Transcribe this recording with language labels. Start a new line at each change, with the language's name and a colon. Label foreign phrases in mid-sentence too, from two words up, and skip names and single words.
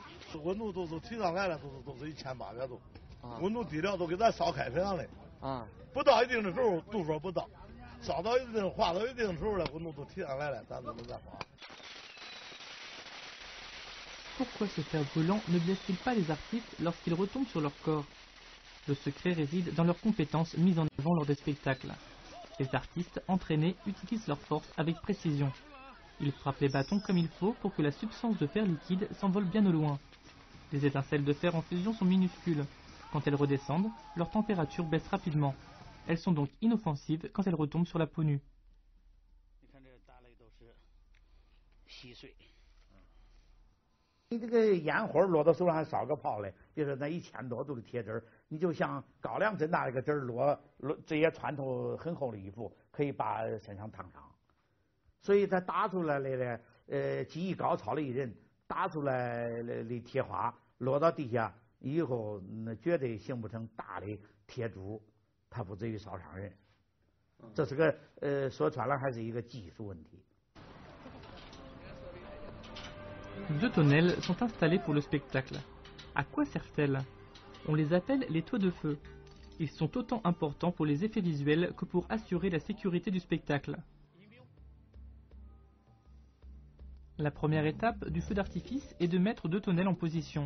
Chinese: 温度都提上来了，都是1800度，温度低了都给咱烧开水上来。不到一定的时候，度数不到，烧到一定化到一定的时候了，温度都提上来了，咱都能再化。
French: Pourquoi ce fer brûlant ne blesse-t-il pas les artistes lorsqu'ils retombent sur leur corps? Le secret réside dans leurs compétences mises en avant lors des spectacles. Les artistes entraînés utilisent leur force avec précision. Ils frappent les bâtons comme il faut pour que la substance de fer liquide s'envole bien au loin. Les étincelles de fer en fusion sont minuscules. Quand elles redescendent, leur température baisse rapidement. Elles sont donc inoffensives quand elles retombent sur la peau nue.
Chinese: 你这个烟灰落到手上还烧个泡嘞，比如说那1000多度的铁汁儿，你就像高粱这么大一个汁儿落，这也穿透很厚的衣服，可以把身上烫伤。所以他打出来的技艺高超的一人打出来的铁花落到地下以后，那绝对形不成大的铁珠，它不至于烧伤人。这是个说穿了还是一个技术问题。
French: Deux tonnelles sont installées pour le spectacle. À quoi servent-elles? On les appelle les toits de feu. Ils sont autant importants pour les effets visuels que pour assurer la sécurité du spectacle. La première étape du feu d'artifice est de mettre 2 tonnelles en position.